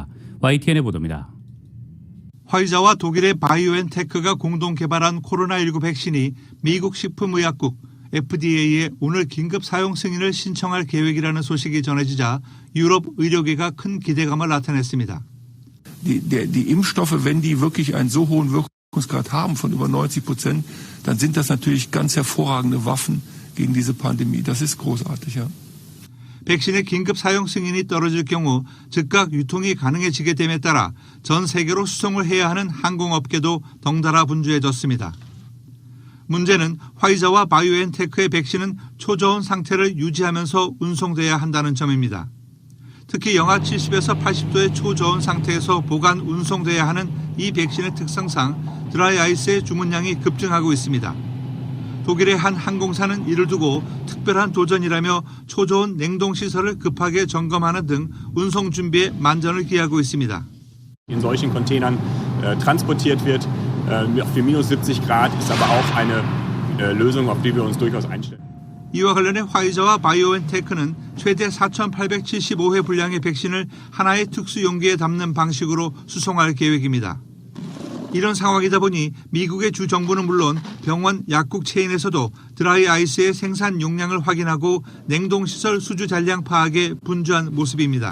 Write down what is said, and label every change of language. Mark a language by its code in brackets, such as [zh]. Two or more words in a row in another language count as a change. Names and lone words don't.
[ko] YTN의 보도입니다. 화이자와 독일의 바이오엔테크가 공동 개발한 코로나19 백신이 미국 식품의약국 FDA에 오늘 긴급 사용 승인을 신청할 계획이라는 소식이 전해지자 유럽 의료계가 큰 기대감을 나타냈습니다. [de] Die Impfstoffe, wenn die wirklich einen so hohen Wirkungsgrad haben von über 90%, dann sind das natürlich ganz hervorragende Waffen gegen diese Pandemie. Das ist großartig, ja. [ko] 백신의 긴급 사용 승인이 떨어질 경우 즉각 유통이 가능해지게 됨에 따라 전 세계로 수송을 해야 하는 항공업계도 덩달아 분주해졌습니다. 문제는 화이자와 바이오엔테크의 백신은 초저온 상태를 유지하면서 운송돼야 한다는 점입니다. 특히 영하 70에서 80도의 초저온 상태에서 보관, 운송돼야 하는 이 백신의 특성상 드라이아이스의 주문량이 급증하고 있습니다. 독일의 한 항공사는 이를 두고 특별한 도전이라며 초저온 냉동시설을 급하게 점검하는 등 운송 준비에 만전을 기하고 있습니다. [de] In solchen Containern transportiert wird. Für minus 70 Grad ist aber auch eine Lösung, auf die wir uns durchaus einstellen. [ko] 이와 관련해 화이자와 바이오엔테크는 최대 4,875회 분량의 백신을 하나의 특수 용기에 담는 방식으로 수송할 계획입니다. 이런 상황이다 보니 미국의 주 정부는 물론 병원, 약국 체인에서도 드라이 아이스의 생산 용량을 확인하고 냉동시설 수주 잔량 파악에 분주한 모습입니다.